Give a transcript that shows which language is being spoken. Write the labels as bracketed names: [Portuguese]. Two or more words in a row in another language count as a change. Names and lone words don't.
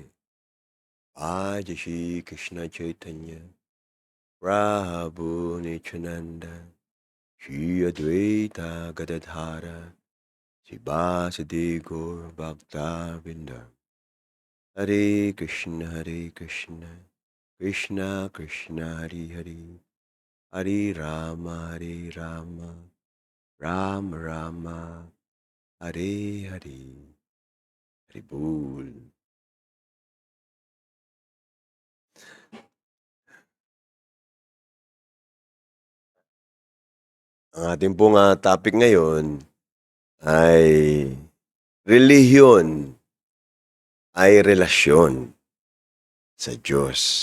[Sanskrit] जय श्री कृष्ण चैतन्य प्रभु नित्यानन्द श्री अद्वैत गदाधर शिवासादि गौर भक्त वृन्द हरे कृष्ण कृष्ण कृष्ण हरे हरे हरे राम राम राम हरे हरे हरिबोल. [Filipino] Ang ating pong topic ngayon ay relihiyon ay relasyon sa Diyos.